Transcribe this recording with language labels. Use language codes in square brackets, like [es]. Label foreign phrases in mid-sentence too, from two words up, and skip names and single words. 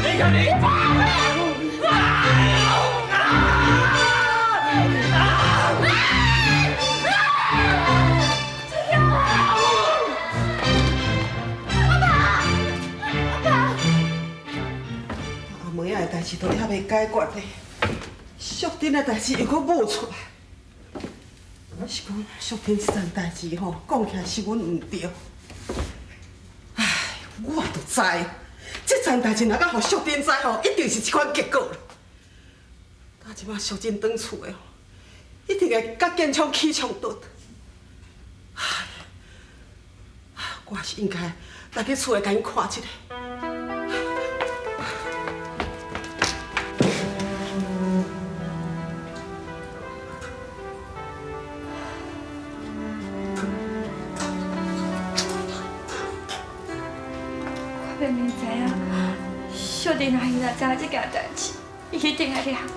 [nan] 你看你。阿妹仔的代志都还袂解决呢，淑珍的代志又搁冒出来。是讲淑珍这件代志吼，讲起来是阮唔对。唉，我都知，这件代志若甲互淑珍知吼，一定是这款结果了。到即摆淑珍转厝的吼，一定会甲建昌起冲突。唉，我是应该来去厝内甲因看一下。我明明知影，小弟阿姨若知影这件代志，伊一定会掠我。